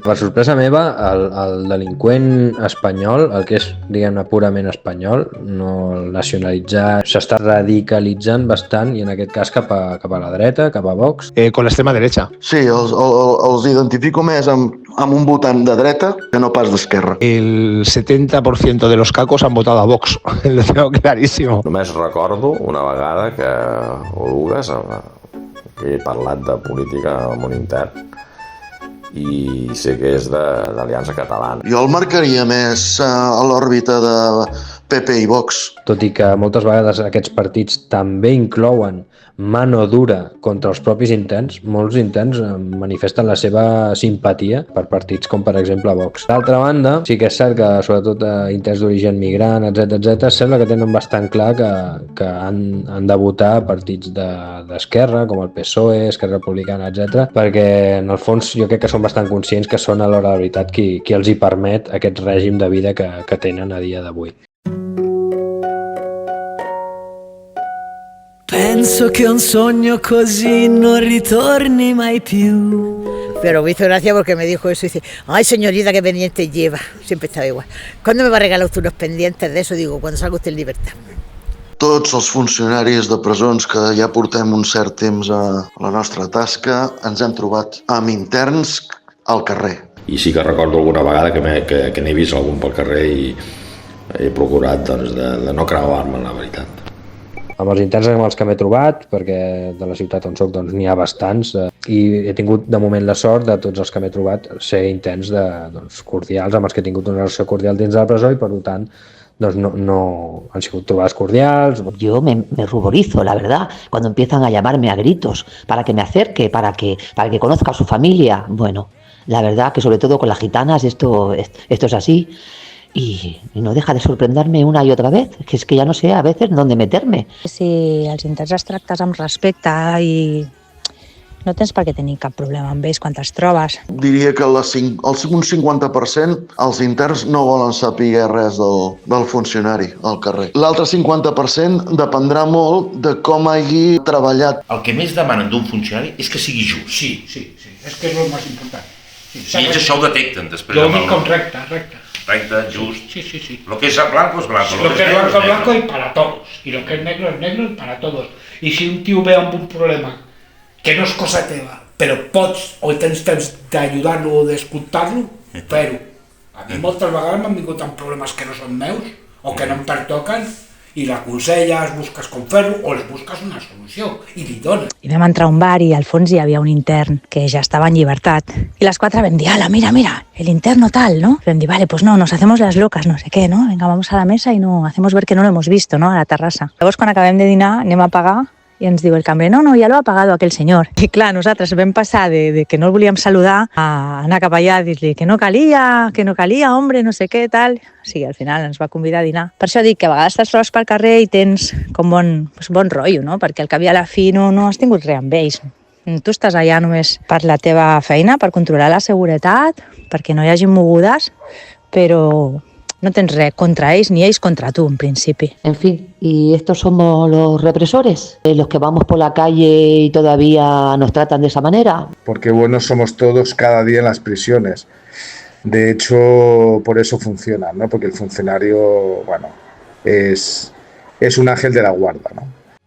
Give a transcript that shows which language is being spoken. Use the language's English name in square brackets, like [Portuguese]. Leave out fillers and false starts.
[Catalan] Per sorpresa meva, el delinqüent espanyol, el que és, diguem-ne, purament espanyol, no el nacionalitzat, s'està radicalitzant bastant, i en aquest cas cap a la dreta, cap a Vox. [Spanish] Con l'extrema derecha. [Catalan] Sí, els identifico més amb un votant de dreta que no pas d'esquerra. [Spanish] El 70% de los cacos han votado a Vox, lo tengo clarísimo. [Catalan] Només recordo una vegada que Oluges he parlat de política al món intern i sé que és d'Aliança Catalana. Jo el marcaria més a l'òrbita de PP i Vox. Tot i que moltes vegades aquests partits també inclouen mano dura contra els propis interns, molts interns manifesten la seva simpatia per partits com per exemple Vox. D'altra banda, sí que és cert que sobretot interns d'origen migrant, etc, sembla que tenen bastant clar que han de votar partits d'esquerra, com el PSOE, Esquerra Republicana, etc, perquè en el fons jo crec que són bastant conscients que són a l'hora de la veritat qui els hi permet aquest règim de vida que tenen a dia d'avui. [Italian] Penso che un sogno così non ritorni mai più. [Spanish] Pero me hizo gracia porque me dijo eso y dice, ay señorita, qué pendientes lleva. Siempre estaba igual. ¿Cuándo me va a regalar usted unos pendientes de eso? Digo, cuando salga usted en libertad. [Catalan] Tots els funcionaris de presons que ja portem un cert temps a la nostra tasca ens hem trobat amb interns al carrer. I sí que recordo alguna vegada que n'he vist algun pel carrer i he procurat doncs, de no creuar-me, la veritat. Amb els interns amb els que m'he trobat, perquè de la ciutat on soc n'hi ha bastants, i he tingut de moment la sort de tots els que m'he trobat ser interns cordials, amb els que he tingut una relació cordial dins de la presó i per tant no han sigut trobades cordials. [Spanish] Yo me ruborizo, la verdad, cuando empiezan a llamarme a gritos para que me acerque, para que conozca a su familia. Bueno, la verdad que sobre todo con las gitanas esto es así. Y no deja de sorprenderme una y otra vez, que es que ya no sé a veces dónde meterme. [Catalan] Si els interns els tractes amb respecte i no tens per què tenir cap problema amb ells quan els trobes. Diria que un 50% els interns no volen saber res del funcionari al carrer. L'altre 50% dependrà molt de com hagi treballat. El que més demanen d'un funcionari és que sigui just. Sí, és que és el més important. I ells això ho detecten després. Jo ho dic com recte. Recte, just. Sí. [Spanish] Lo que es blanco es blanco. Lo que es blanco es blanco y para todos. Y lo que es negro y para todos. Y si un tío [Catalan] ve amb un problema que no és cosa teva, però pots o tens temps d'ajudar-lo o d'escoltar-lo, fer-ho. A mi moltes vegades m'han vingut amb problemes que no són meus o que no em pertoquen i l'aconselles, busques com fer-ho, o li busques una solució i li dones. I vam entrar a un bar i al fons hi havia un intern que ja estava en llibertat. I les 4 vam dir, ala, mira, [Spanish] el interno tal, ¿no? [Catalan] Vam dir, [Spanish] vale, pues no, nos hacemos las locas, no sé qué, ¿no? Venga, vamos a la mesa y no, hacemos ver que no lo hemos visto, ¿no? [Catalan] A la terrassa. Llavors, quan acabem de dinar, anem a pagar i ens diu el cambrer, no, ja [Spanish] lo ha pagado aquel [Catalan] senyor. I clar, nosaltres vam passar de que no el volíem saludar a anar cap allà a dir-li que no calia, hombre, no sé què, tal. O sigui, al final ens va convidar a dinar. Per això dic que a vegades estàs trobes pel carrer i tens com bon rotllo, no? Perquè al cap i a la fi no has tingut res amb ells. Tu estàs allà només per la teva feina, per controlar la seguretat, perquè no hi hagi mogudes, però no tens res contra ells ni ells contra tu, en principi. [Spanish] En fin, ¿y estos somos los represores? ¿Los que vamos por la calle y todavía nos tratan de esa manera? Porque buenos somos todos cada día en las prisiones. De hecho, por eso funciona, ¿no? Porque el funcionario, bueno, es un ángel de la guarda, ¿no?